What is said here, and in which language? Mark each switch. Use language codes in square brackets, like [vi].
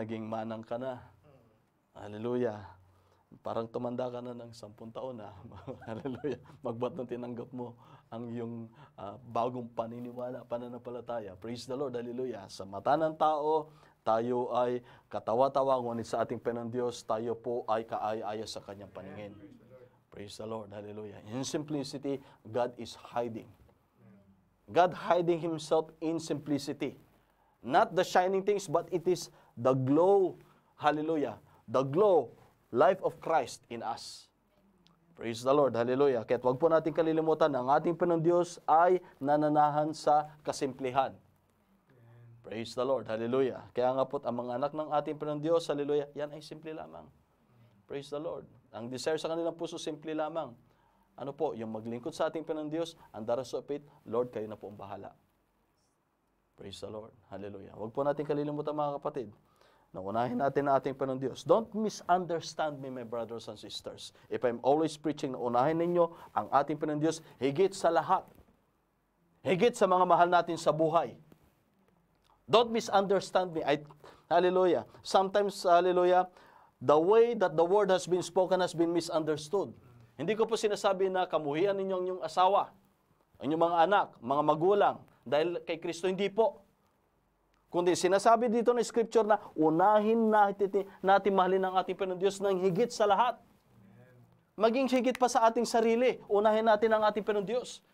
[tl] Naging manang ka na? Hallelujah. Parang tumanda ka na ng 10 taon Hallelujah. Magbat nang tinanggap mo ang iyong bagong paniniwala, pananampalataya. [en] Praise the Lord. [tl] Hallelujah. Sa mata ng tao, tayo ay katawa-tawa, ngunit sa ating Panginoon Diyos, tayo po ay kaaya-aya sa kanyang paningin. [en] Praise the Lord. Hallelujah. In simplicity, God is hiding. God hiding Himself in simplicity. Not the shining things, but it is the glow. Hallelujah. The glow, life of Christ in us. Praise the Lord. Hallelujah. [tl] Kaya huwag po natin kalilimutan na ang ating Panginoon Diyos ay nananahan sa kasimplihan. [en] Praise the Lord. [tl] Hallelujah. Kaya nga po, ang mga anak ng ating Panginoon Diyos, hallelujah, yan ay simple lamang. [en] Praise the Lord. [tl] Ang desire sa kanilang puso, simple lamang. Ano po? Yung maglingkod sa ating Panginoon Diyos, [en] and the rest of it, Lord, [tl] kayo na po ang bahala. [en] Praise the Lord. [tl] Hallelujah. Huwag po natin kalilimutan mga kapatid, na unahin natin ang ating Panginoon Diyos. [en] Don't misunderstand me, my brothers and sisters. If I'm always preaching [tl] na unahin ninyo ang ating Panginoon Diyos, higit sa lahat. Higit sa mga mahal natin sa buhay. [en] Don't misunderstand me. [tl] Hallelujah. [en] Sometimes, hallelujah, the way that the word has been spoken has been misunderstood. [tl] Hindi ko po sinasabi na kamuhian ninyo ang inyong asawa, ang inyong mga anak, mga magulang, dahil kay Kristo, hindi po. Kundi sinasabi dito ng Scripture na unahin natin mahalin ang ating Panginoon Diyos ng higit sa lahat. Maging higit pa sa ating sarili, unahin natin ang ating Panginoon Diyos.